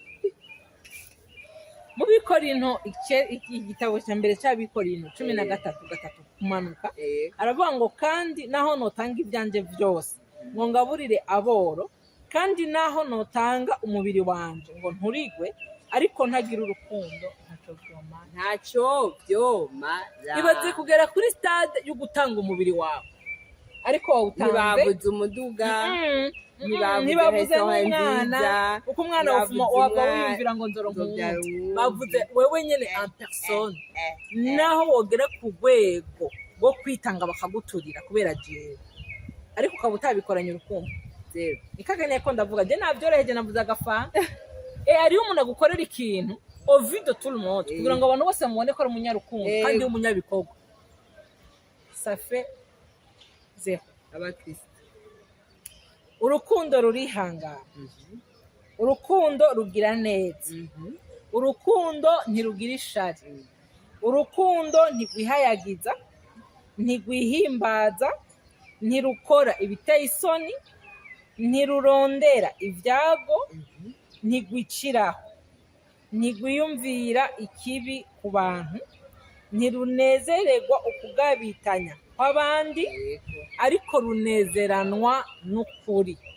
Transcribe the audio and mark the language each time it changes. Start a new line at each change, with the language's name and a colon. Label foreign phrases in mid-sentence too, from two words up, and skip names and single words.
Rundi: Mu Bikorinto igitabo cya mbere cya Bikorinto 13:3 kumanuka aravuga ngo kandi naho notanga ibyanje byose ngo ngaburire aboro kandi naho notanga umubiri wanje ngo nturigwe ariko ntagira urukundo ntacyo byoma. Ibaze kugera kuri stade yo gutanga umubiri wawe ariko wawutanze ntibabuze umuduga ntibabuze umwana uko umwana wava wiyumvira ngo nzoronka bavuze wewe nyene
French: en personne
Rundi: naho wogera ku rwego rwo kwitanga bakaguturira kubera jewe ariko ukaba utabikoranye urukundo zero. Ikaganye ko ndavuga je navyoroheje navuze agafana ari umuntu agukorera ikintu
French: au vu de tout le monde
Rundi: kugira ngo abantu bose mubone ko ari umunyarukundo kandi umunyabikorwa
French: ça fait zero.
Rundi: Abakristo urukundo rurihangana urukundo rugira neza urukundo ntirugira ishari urukundo ntigwihayagiza ntigwihimbaza, ntirukora ibiteye isoni, ntirurondera ibyago, ntigwiciraho, ntigwiyumvira ikibi ku bantu, ntirunezererwa ukugabitanya kw'abandi, ariko runezeranwa n'ukuri.